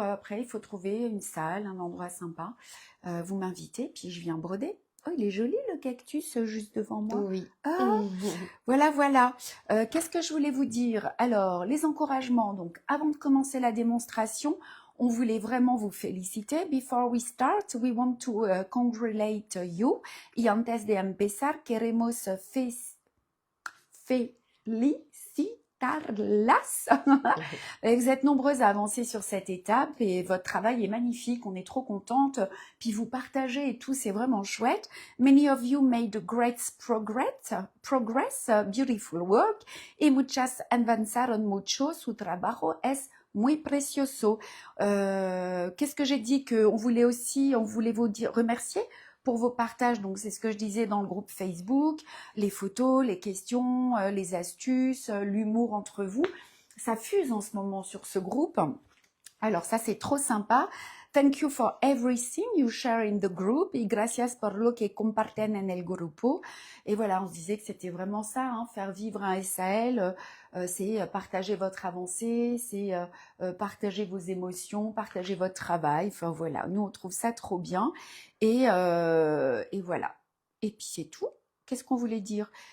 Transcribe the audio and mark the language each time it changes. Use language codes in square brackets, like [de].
[fr] Après, il faut trouver une salle, un endroit sympa. Vous m'invitez, puis je viens broder. Oh, il est joli le cactus juste devant moi. Oui. Ah, voilà, voilà. Qu'est-ce que je voulais vous dire? Alors, les encouragements. Donc, avant de commencer la démonstration, on voulait vraiment vous féliciter. [en] Before we start, we want to congratulate you. [es] Y antes de empezar, queremos felicitarlas. [fr] Vous êtes nombreuses à avancer sur cette étape et votre travail est magnifique. On est trop contente. Puis vous partagez et tout, c'est vraiment chouette. [en] Many of you made great progress, beautiful work. [es] Y muchas avanzaron mucho. Su trabajo es muy precioso. [fr] Qu'est-ce que j'ai dit? On voulait vous dire, remercier pour vos partages. Donc, c'est ce que je disais dans le groupe Facebook, les photos, les questions, les astuces, l'humour entre vous. Ça fuse en ce moment sur ce groupe. Alors, ça, c'est trop sympa. [en] Thank you for everything you share in the group. [es] Y gracias por lo que comparten en el grupo. [fr] Et voilà, on se disait que c'était vraiment ça, hein, faire vivre un SAL, c'est partager votre avancée, c'est partager vos émotions, partager votre travail. Enfin voilà, nous on trouve ça trop bien. Et voilà. Et puis c'est tout. Qu'est-ce qu'on voulait dire?